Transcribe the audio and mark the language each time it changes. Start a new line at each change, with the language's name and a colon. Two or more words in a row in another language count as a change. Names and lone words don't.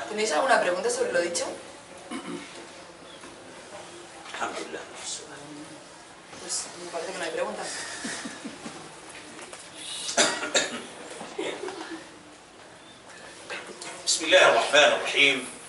Spanish: ¿Tenéis alguna pregunta sobre lo dicho?
Arabic: الحمد لله من السؤال.
Spanish: Pues me parece que no hay preguntas.
Arabic: بسم الله الرحمن الرحيم.